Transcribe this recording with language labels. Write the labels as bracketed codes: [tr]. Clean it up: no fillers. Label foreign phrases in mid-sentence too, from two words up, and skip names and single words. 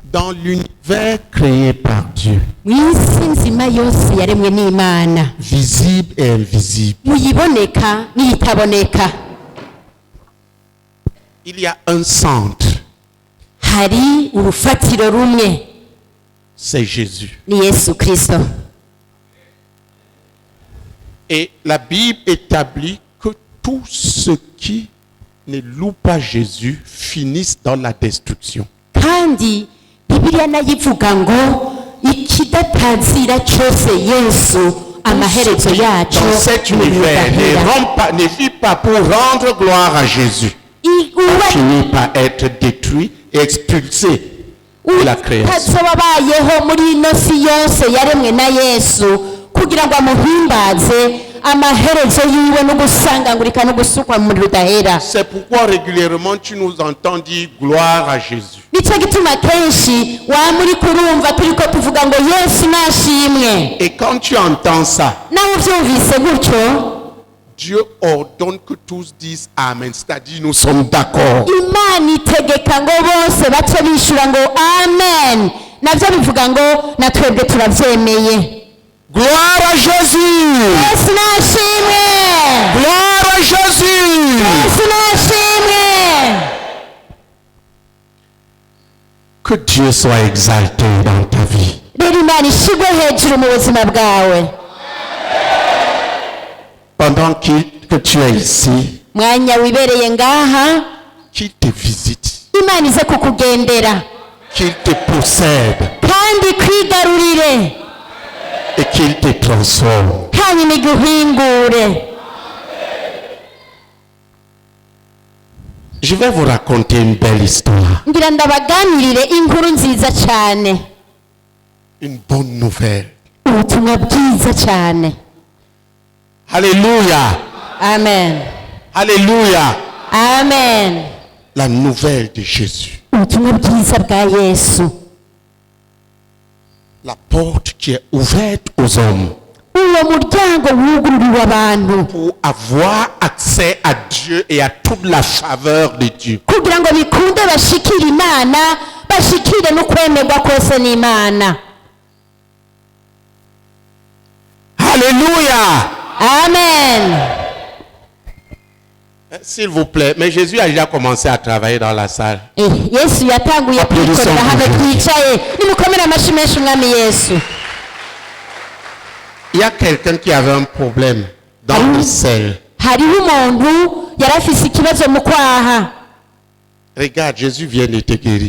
[fr] dans l'univers créé par Dieu, [rn] mw'isi nzima yose yaremwe n'Imana, [fr] visible et invisible, [rn] muyiboneka n'iyitaboneka, [fr] il y a un centre, [rn] hari urufatiro rumwe, [fr] c'est Jésus. [rn] ni Yesu Kristo. [fr] Et la Bible établit que tous ceux qui ne louent pas Jésus finissent dans la destruction. [rn] Kandi Bibiliya nayo ivuga ngo ikidatazira cyose Yesu amaherezo yacu [fr] Dans cet univers ne vit pas pour rendre gloire à Jésus, finit par être détruit et expulsé de la création. [rn] babayeho muri ino si yose yaremwe na Yesu kugira ngo amuhimbaze, amaherezo yiwe no gusangangurika no gusukwa mu rudahera. [fr] C'est pourquoi régulièrement tu nous entends dire gloire à Jésus. [rn] Nicyo gituma kenshi wa muri kurumva turiko tuvuga ngo Yesu nashimwe. [fr] Et quand tu entends ça, [rn] nawe uvyumvise gutyo, [fr] Dieu ordonne que tous disent Amen, c'est-à-dire nous sommes d'accord. [rn] Imana itegeka ngo bose bace bishura ngo amen, navyo bivuga ngo natwebwe turavyemeye. [fr] Gloire à Jésus! [rn] Yesu nashimwe! [fr] Gloire à Jésus! [rn] Yesu nashimwe! [fr] Que Dieu soit exalté dans ta vie. [rn] Rero Imana ishigwe hejuru mu buzima bwawe. [fr] Pendant que tu es ici, [rn] Mwanya wibereye ngaha, [fr] qu'il te visite, [rn] Imana ize kukugendera [fr] qu'il te possède [rn] kandi kwigarurire, [fr] et qu'il te transforme. [rn] hanyuma iguhingure. [fr] Je vais vous raconter une belle histoire, [rn] Ngira ndabaganirire inkuru nziza cyane, [fr] une bonne nouvelle. [rn] ubutumwa bwiza cyane. [fr] Alléluia! Amen, Alléluia! amen. La nouvelle de Jésus. [rn] Ubutumwa bwiza bwa Yesu, [fr] La porte qui est ouverte aux hommes [rn] uwo muryango wugururiwe abantu [fr] pour avoir accès à Dieu et à toute la faveur de Dieu. [rn] kugira ngo bikunde bashikire Imana, bashikire no kwemerwa kose n'Imana. [fr] Alléluia! Amen. S'il vous plaît, mais Jésus a déjà commencé à travailler dans la salle. [rn] Yesu yatanguye kwikorera hano twicaye, nimukomere amashyi menshi umwami Yesu. [fr] Il y a quelqu'un qui avait un problème dans le sel. [rn] Hariho umuntu yari afise ikibazo mu kwaha. [fr] Regarde, Jésus vient de te guérir.